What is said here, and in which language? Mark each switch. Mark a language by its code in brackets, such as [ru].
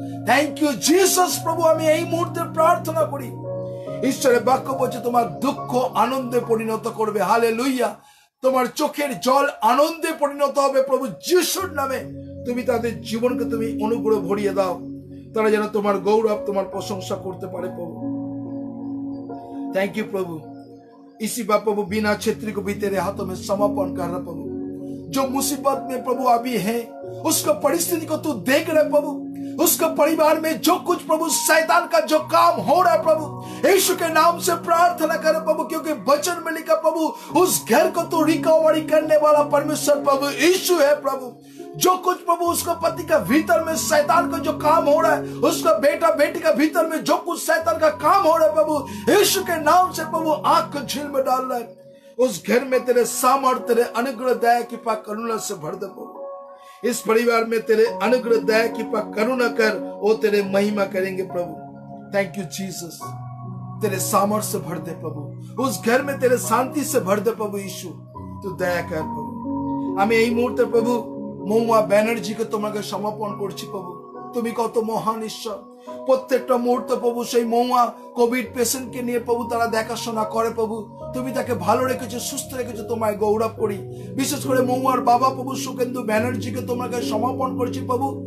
[en] thank you [bn] Jesus প্রভু। আমি এই মুহূর্তে প্রার্থনা করি ঈশ্বরের বাক্য বলছে তোমার দুঃখ আনন্দে পরিণত করবে। হালেলুইয়া। তোমার চোখের জল আনন্দে পরিণত হবে প্রভু যিশুর নামে। তুমি তাদের জীবনকে তুমি অনুগ্রহ ভরিয়ে দাও, তারা যেন তোমার গৌরব, তোমার প্রশংসা করতে পারে প্রভু। [en] Thank you प्रभु। [hi] इसी बात प्रभु बिना छेत्री को भी तेरे हाथों में समर्पण कर रहा प्रभु। जो मुसीबत में प्रभु अभी है उसका परिस्थिति को तू देख रहे प्रभु, उसका परिवार में जो कुछ प्रभु शैतान का जो काम हो रहा है प्रभु यीशु के नाम से प्रार्थना कर प्रभु, क्योंकि वचन में लिखा प्रभु उस घर को तू रिकवरी करने वाला परमेश्वर प्रभु यीशु है प्रभु। जो कुछ प्रभु उसका पति का भीतर में शैतान का जो काम हो रहा है, उसका बेटा बेटी का भीतर में जो कुछ शैतान का काम हो रहा है प्रभु यीशु के नाम से प्रभु आंख को झील में डाल रहा है। उस घर में तेरे सामर्थ्य, तेरे अनुग्रह, दया, कृपा, करुणा से भर दे प्रभु। इस परिवार में तेरे अनुग्रह, दया, कृपा, करुणा कर, वो तेरे महिमा करेंगे प्रभु। [en] thank you [hi] Jesus. तेरे सामर्थ्य से भर दे प्रभु, उस घर में तेरे शांति से भर दे प्रभु यीशु, तू दया कर प्रभु। हमें [bn] এই মুহূর্তে প্রভু মৌয়া ব্যানার্জিকে তোমাকে সমর্পণ করছি প্রভু। তুমি কত মহান ঈশ্বর। প্রত্যেকটা মুহূর্তে প্রভু সেই মৌয়া কোভিড পেশেন্টকে নিয়ে প্রভু তারা দেখাশোনা করে প্রভু। তুমি তাকে ভালো রেখেছো, সুস্থ রেখেছো, তোমায় গৌরব করি। বিশেষ করে মৌয়ার বাবা প্রভু সুখেন্দু ব্যানার্জিকে তোমাকে সমর্পণ করছি প্রভু।